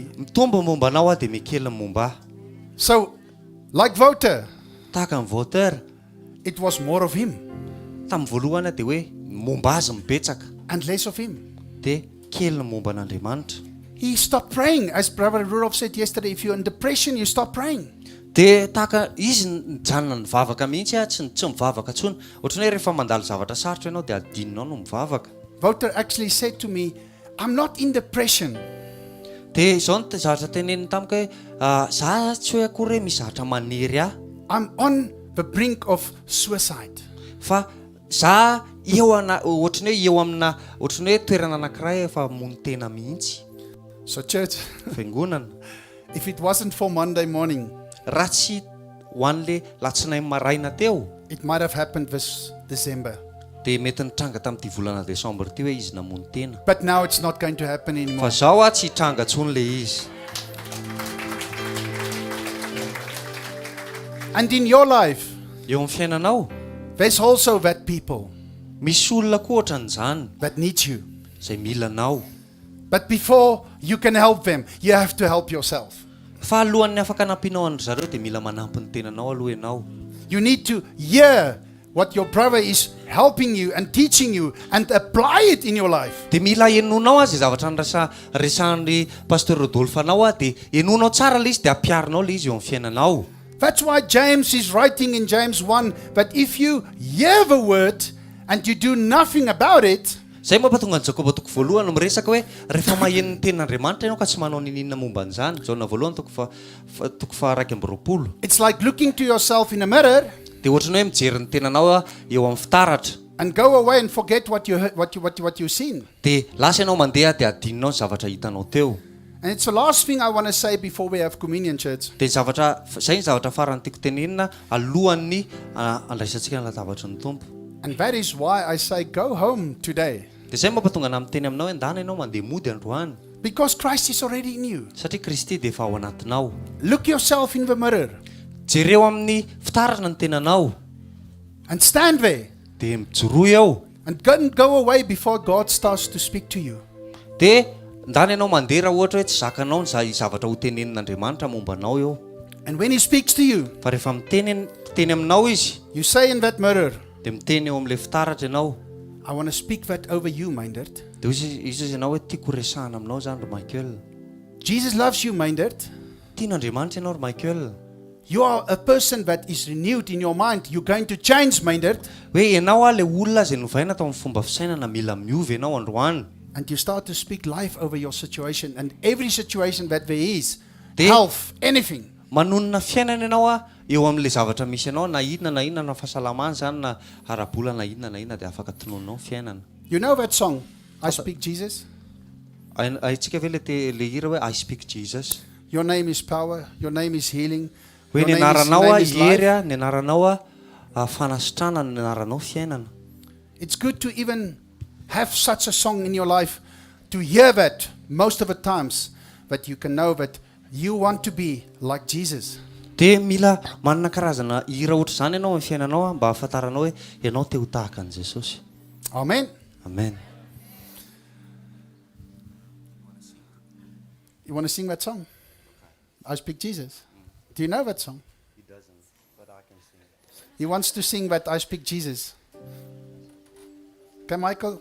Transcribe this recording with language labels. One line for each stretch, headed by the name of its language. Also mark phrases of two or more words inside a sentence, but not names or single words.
Malagasy: mitombo momba anao dia mikely momba ahy.
English: So, like Wouter,
Malagasy: Tahaka ny Voltaire
English: it was more of him
Malagasy: tamin'ny voalohany dia hoe momba azy mibetsaka
English: and less of him.
Malagasy: dia kely ny momba an'Andriamanitra.
English: He stopped praying. As Brother Rudolph said yesterday, if you're in depression, you stop praying.
Malagasy: Dia tahaka izy nijanona nivavaka mihitsy tsy mivavaka tsony. Ohatrany hoe rehefa mandalo zavatra sarotra ianao dia adinonao no mivavaka.
English: Wouter actually said to me, I'm not in depression.
Malagasy: Dia izao ny zavatra teneniny tamiko hoe za tsy hoe akory hoe misy zavatra manery ahy
English: I'm on the brink of suicide.
Malagasy: fa za ohatrany hoe eo amina ohatrany hoe toerana anankiray efa mony tena mihitsy.
English: So church,
Malagasy: Fiangonana
English: if it wasn't for Monday morning,
Malagasy: raha tsy ho an'le latsinainy maraina teo
English: it might have happened this December.
Malagasy: dia mety nitranga tamin'ity volana Desambra ity hoe izy namony tena.
English: But now it's not going to happen
Malagasy: Fa
English: anymore.
Malagasy: zao tsy hitranga tsony le izy.
English: And in your life,
Malagasy: Eo amin'ny fiainanao
English: there's also that people
Malagasy: misy olona koa ohatran'izany
English: that need you.
Malagasy: izay mila anao.
English: But before you can help them, you have to help yourself.
Malagasy: Fa alohan'ny afaka anampinao an zareo dia mila manampy ny tenanao aloha ianao.
English: You need to hear what your brother is helping you and teaching you and apply it in your life.
Malagasy: Dia mila enonao azy zavatra resahan'ny pasteur Rodolphe anao dia enonao tsara le izy dia ampiarinao le izy eo amin'ny fiainanao.
English: That's why James is writing in James 1 that if you hear the word and you do nothing about it,
Malagasy: Zay mampatonga ny Jakoba toko voalohany miresaka hoe rehefa maheno ny tenin'Andriamanitra ianao ka tsy manao ninina momba an'izany. Jaona voalohany toko fa 2:20.
English: it's like looking to yourself in a mirror
Malagasy: Dia ohatrany hoe mijery ny tenanao eo amin'ny fitaratra.
English: and go away and forget what you heard, what you've seen.
Malagasy: Dia lasa ianao mandeha dia adinonao ny zavatra hitanao teo.
English: And it's the last thing I want to say before we have communion, church.
Malagasy: Dia zay ny zavatra farany tiako tenenina alohan'ny andraisantsika ny latabatra ny Tompo.
English: And that is why I say go home today.
Malagasy: Dia zay mampatonga ana miteny aminao hoe ndana ianao mandeha mody androany.
English: Because Christ is already in you.
Malagasy: Satria Kristy dia efa ao anatinao.
English: Look yourself in the mirror
Malagasy: Jereo amin'ny fitaratra ny tenanao.
English: and stand there
Malagasy: Dia mijoroa eo.
English: and go away before God starts to speak to you.
Malagasy: Dia ndana ianao mandeha raha ohatra hoe tsy zakanao ny zavatra ho tenenin'Andriamanitra momba anao eo.
English: And when He speaks to you,
Malagasy: Fa rehefa miteny aminao izy
English: you say in that mirror,
Malagasy: dia miteny eo amin'ilay fitaratra ianao.
English: I want to speak that over you, Myndert.
Malagasy: Dia izy ianao hoe tiako resahana aminao zany ry Michael.
English: Jesus loves you, Myndert.
Malagasy: Tian'Andriamanitra ianao ry Michael.
English: You are a person that is renewed in your mind. You're going to change, Myndert.
Malagasy: Hoe ianao le olona izay novaina tao amin'ny fomba fisainana mila miovy ianao androany.
English: And you start to speak life over your situation and every situation that there is. Di- Health, anything.
Malagasy: Manonona fiainana ianao eo amin'ilay zavatra misy ianao na inona na fahasalamana zany na arabola na inona dia afaka tononao ny fiainana.
English: You know that song, I Speak Jesus?
Malagasy: Haitsika ve le hira hoe
English: I speak Jesus. Your name is power, your name is healing.
Malagasy: Hoe
English: Your
Malagasy: ny
English: name
Malagasy: anaranao
English: is
Malagasy: hery
English: life.
Malagasy: ny anaranao fanasitrana ny anaranao fiainana.
English: It's good to even have such a song in your life, to hear that most of the times, that you can know that you want to be like Jesus.
Malagasy: Dia mila manana karazana hira ohatr' izany ianao amin'ny fiainanao mba hahafantaranao hoe ianao te ho tahaka an'i Jesosy. Amen. Amen.
English: You want to sing that song? I Speak Jesus. Do you know that song? He doesn't, but I can sing it. He wants to sing that I Speak Jesus. Okay, Michael?